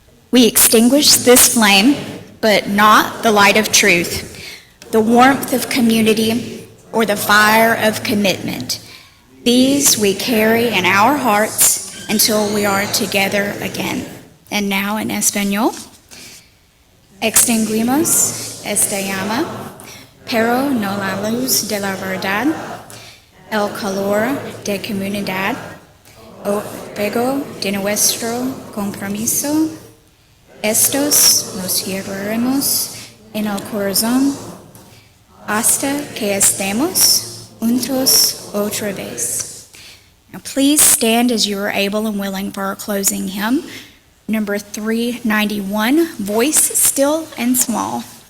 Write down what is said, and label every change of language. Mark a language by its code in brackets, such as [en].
[en] We extinguish this flame, but not the light of truth, the warmth of community, or the fire of commitment. These we carry in our hearts until we are together again. And now in Español. [es] Extinguimos esta llama, pero no la luz de la verdad, el calor de comunidad, o fuego de nuestro compromiso. Estos nos llevaremos en el corazón hasta que estemos juntos otra vez. [en] Now please stand as you are able and willing for our closing hymn, number 391, Voice Still and Small.